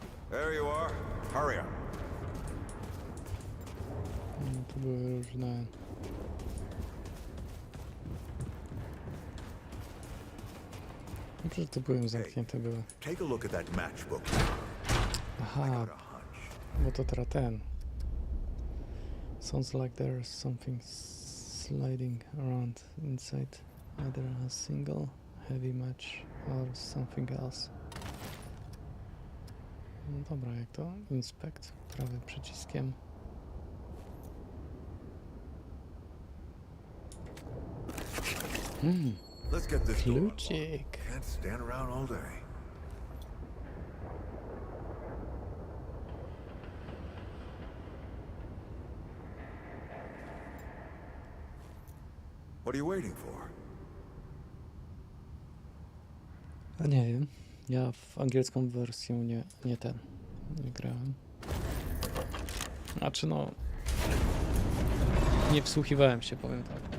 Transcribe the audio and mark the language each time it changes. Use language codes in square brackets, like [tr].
[en] There you are. Hurry up. [pl] No, tu były różne... No przecież to były zamknięte były. [en] Take a look at that matchbook. [pl] Aha, bo to teraz ten. [en] Sounds like there's something sliding around inside. Either a single heavy match or something else. [pl] No dobra, jak to? Inspect prawym przyciskiem. [en] Let's get this door unlocked. Kluczyk. Can't stand around all day. What are you waiting for? [pl] A nie wiem. Ja w angielską wersję nie grałem. Znaczy no... Nie wsłuchiwałem się, powiem tak.